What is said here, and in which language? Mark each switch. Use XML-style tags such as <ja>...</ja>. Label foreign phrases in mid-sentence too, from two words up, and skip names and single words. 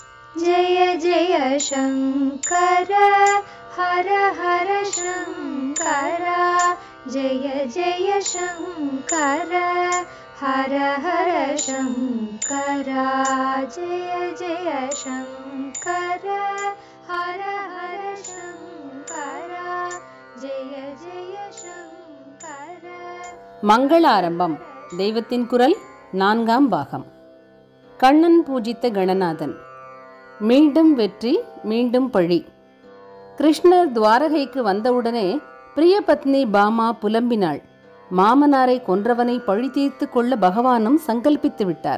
<sa>जय जय शङ्कर हर हर शङ्कर जय जय शङ्कर हर हर शङ्कर जय जय शङ्कर हर हर शङ्कर जय जय शङ्कर.</sa> <ta>மங்கள ஆரம்பம். தெய்வத்தின் குரல் 4ஆம் பாகம். கண்ணன் பூஜித்த கணநாதன். மீண்டும் வெற்றி, மீண்டும் பழி. கிருஷ்ணர் துவாரகைக்கு வந்தவுடனே பிரியபத்னி பாமா புலம்பினாள். மாமனாரை கொன்றவனை பழி தீர்த்து கொள்ள பகவானும் சங்கல்பித்து விட்டார்.</ta>